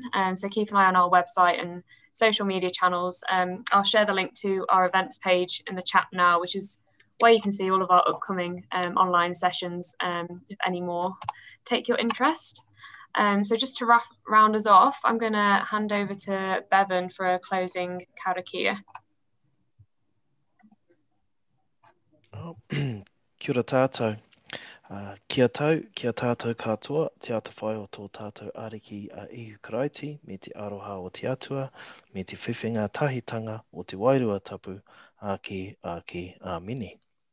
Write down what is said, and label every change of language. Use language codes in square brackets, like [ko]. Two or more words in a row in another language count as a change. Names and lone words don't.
[en] So keep an eye on our website and social media channels. I'll share the link to our events page in the chat now, which is where you can see all of our upcoming online sessions, if any more take your interest. So just to round us off, I'm going to hand over to Bevan for a closing karakia. [mi] Kia ora tātou. Kia tātou katoa, te ata whai o tō tātou ariki a ihu karaiti, me te aroha o te atua, me te whiwhinga tahitanga o te wairua tapu, ake, āmini.